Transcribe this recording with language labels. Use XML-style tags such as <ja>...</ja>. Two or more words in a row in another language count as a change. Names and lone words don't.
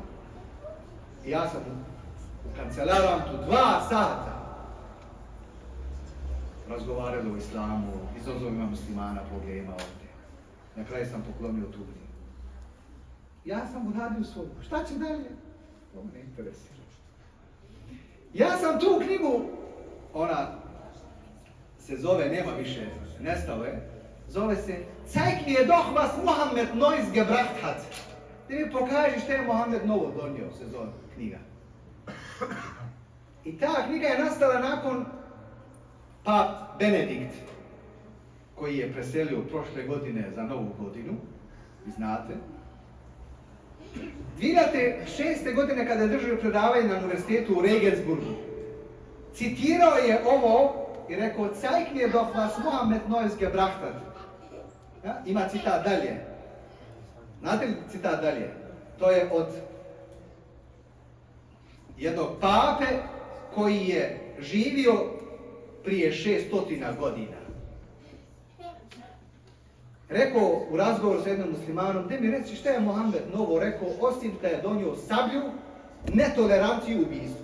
<bs>I ja sam u kancelarantu 2 sata razgovarali o islamu, izazovima muslimana, problemima ovdje. Na kraju sam poklonio tu knjigu. Ja sam uradio svoju. Šta će dalje? To me ne interesira. Ja sam tu knjigu, ona se zove, nema više, nestalo je, zove se Zeig mir doch was Muhammed Neues gebracht hat. Da mi pokaži što je Muhammed novo donio, se zove knjiga. I ta knjiga je nastala nakon Pap Benedikt, koji je preselio prošle godine za novu godinu, vi znate. 2006. godine kada je držao predavanje na univerzitetu u Regensburgu, citirao je ovo i rekao</bs> <de>Zeig mir doch was Muhammed Neues gebracht hat.</de> <bs>Ja? Ima citat dalje. Znate li citat dalje? To je od jednog pape koji je živio prije 600 godina. Rekao u razgovoru sa jednom muslimanom, gdje mi reci šta je Muhammed novo rekao, osim da je donio sablju, netoleranciju i ubijstvo.</bs>